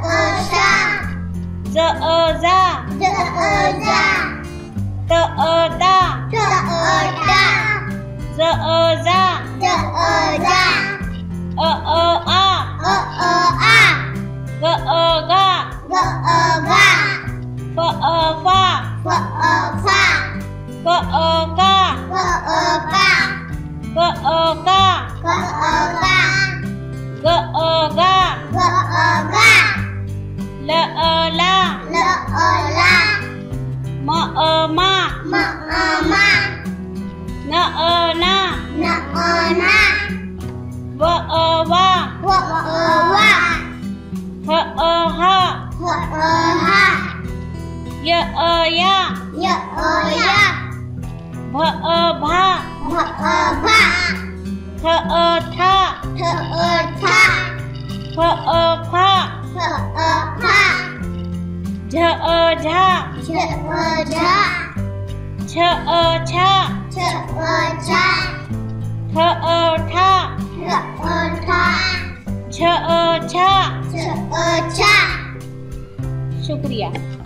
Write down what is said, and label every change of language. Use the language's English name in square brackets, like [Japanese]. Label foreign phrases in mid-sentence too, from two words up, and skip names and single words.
[Hindi] अ जा, अ आ, ग अ गा, फ अ फा, ग अ का, ग अ का, ग अ गा, ल अ ला, म अ मा, न अ ना, व अ वा, ह अ हा, य अ या, भ अ भा, थ अ था, फ अ फा, झ अ झा, छ अ छा, ठ अ ठा, छ अ छा। शुक्रिया।